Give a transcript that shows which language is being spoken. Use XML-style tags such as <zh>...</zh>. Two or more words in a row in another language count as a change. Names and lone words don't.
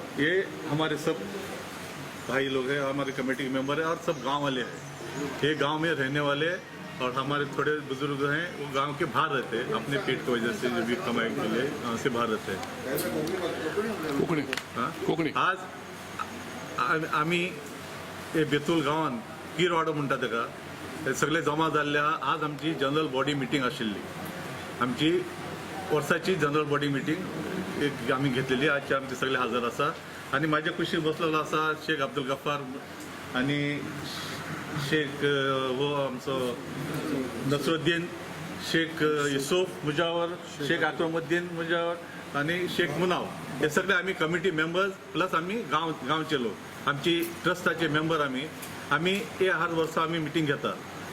<hi>ये हमारे सब भाई लोग हैं, हमारे कमेटी के मेंबर हैं और सब गांव वाले हैं। ये गांव में रहने वाले, और हमारे थोड़े बुजुर्ग हैं वो गांव के बाहर रहते हैं, अपने पेट की वजह से जो भी कमाई के लिए गाँव से बाहर रहते हैं।</hi> <kok>आज आम्ही हे बेतूल गांवान पीर वाडो म्हणटा तेका हे सगळे जमा जाल्ले आहा। आज आमची</kok> <en>general body meeting</en> <kok>आशिल्ली, आमची वर्साची</kok> <en>general body meeting</en> <kok>एक आम्ही घेतलेली। आजचे आमचे सगळे हजर आसा आणि माझ्या कुशीक बसलेलो आसा शेख अब्दुल गफ्फार आणि शेख वो आमचो नसरुद्दीन, शेख यूसुफ मुजावर, शेख अकरमुद्दीन मुजावर आणि शेख मुनाव, हे सगळे आम्ही</kok> <en>committee members</en> <kok>प्लस आम्ही गावचे लोक, आमची ट्रस्टाचे मेंबर आम्ही हे हर वर्सा आम्ही मिटींग घेतात।</kok>